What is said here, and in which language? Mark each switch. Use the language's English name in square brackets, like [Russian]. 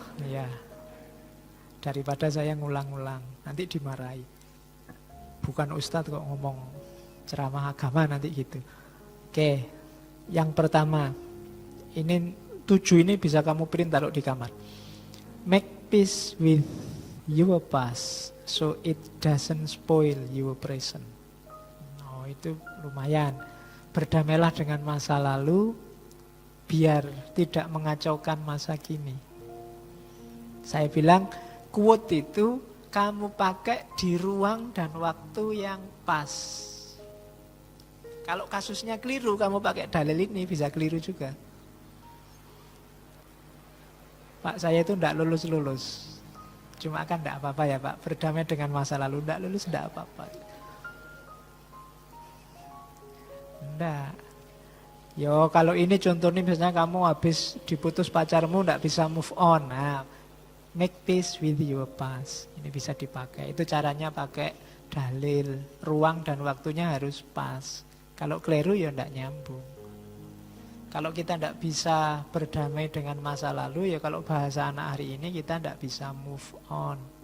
[Indonesian] Ya, daripada saya ngulang-ngulang, nanti dimarahi. Bukan ustadz kok ngomong ceramah agama nanti gitu. Oke, yang pertama, ini 7 ini bisa kamu print taruh di kamar. [English] Make peace with your past so it doesn't spoil your present. [Indonesian] Oh, itu lumayan. Berdamailah dengan masa lalu biar tidak mengacaukan masa kini. Saya bilang quote itu kamu pakai di ruang dan waktu yang pas. Kalau kasusnya keliru, kamu pakai dalil ini bisa keliru juga. Pak, saya itu tidak lulus-lulus. Cuma kan tidak apa-apa ya Pak, berdamai dengan masa lalu. Tidak lulus tidak apa-apa. Tidak. Yo, kalau ini contohnya misalnya kamu habis diputus pacarmu, tidak bisa move on. [English] Nah, make peace with your past. [Indonesian] Ini bisa dipakai. Itu caranya pakai dalil. Ruang dan waktunya harus pas. Kalau keliru ya tidak nyambung. Kalau kita tidak bisa berdamai dengan masa lalu, ya kalau bahasa anak hari ini kita tidak bisa move on.